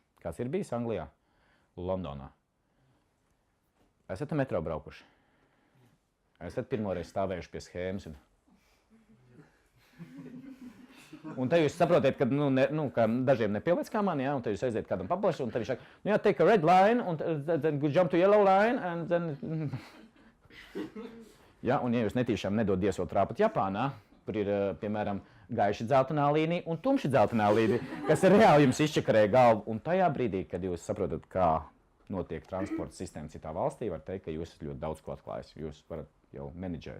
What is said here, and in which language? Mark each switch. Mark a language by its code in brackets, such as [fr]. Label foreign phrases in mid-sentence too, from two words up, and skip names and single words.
[lv] Kāds ir bijis Anglijā? Londonā. Esat metro braukuši? Esat pirmoreiz stāvējuši pie schēmas? Un te jūs saprotat, ka, ka dažiem nepieliec kā man, ja, un te jūs aiziet kādam paplaši, un tad viņš saka, [en] take a red line, un then jump to yellow line, and then... [lv] Ja, un ja jūs netīšām nedod Dievs vēl trāpat Japānā, kur ir, piemēram, gaiši dzeltenā līnija un tumši dzeltenā līnija, kas ir reāli jums izčakarē galvu, un tajā brīdī, kad jūs saprotat, kā notiek transporta sistēma citā valstī, var teikt, ka jūs esat ļoti daudz ko atklājis, jūs varat jau menedžēt.